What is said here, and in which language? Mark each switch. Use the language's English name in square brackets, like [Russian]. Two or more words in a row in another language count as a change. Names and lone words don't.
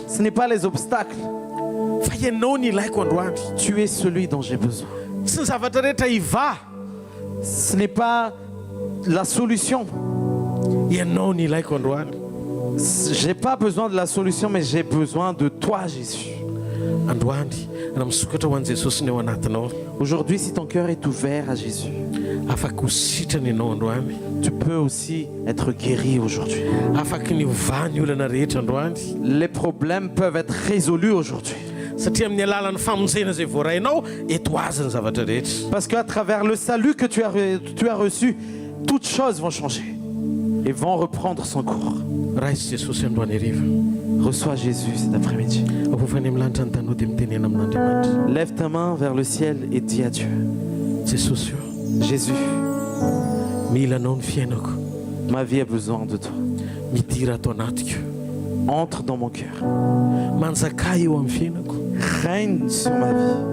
[French] ce n'est pas les obstacles. [Malagasy] Fa ianao ny ilaiko androany. [French] Tu es celui dont j'ai besoin. [Malagasy] Tsy ny zavatra rehetra iva, [French] Ce n'est pas la solution. [Malagasy] ianao ny ilaiko androany. [French] J'ai pas besoin de la solution, mais j'ai besoin de toi, Jésus. [Malagasy] Androany, raha misokatra ho an'i Jesosy ny ao anatinao, [French] Aujourd'hui, si ton cœur est ouvert à Jésus, [Malagasy] afaka ho sitrany ianao androany. [French] tu peux aussi être guéri aujourd'hui. [Malagasy] Afaka ny ova ny olana rehetra androany. [French] Les problèmes peuvent être résolus aujourd'hui. [Malagasy] Satria amin'ny alalan'ny famonjena izay voarainao, eto azy ny zavatra rehetra. [French] Parce qu'à travers le salut que tu as reçu, toutes choses vont changer et vont reprendre son cours. [Malagasy] Raiso Jesosy androany hariva. [French] Reçois Jésus cet après-midi. Lève ta main vers le ciel et dis à Dieu. Jésus, ma vie a besoin de toi. Entre dans mon cœur. Règne sur ma vie.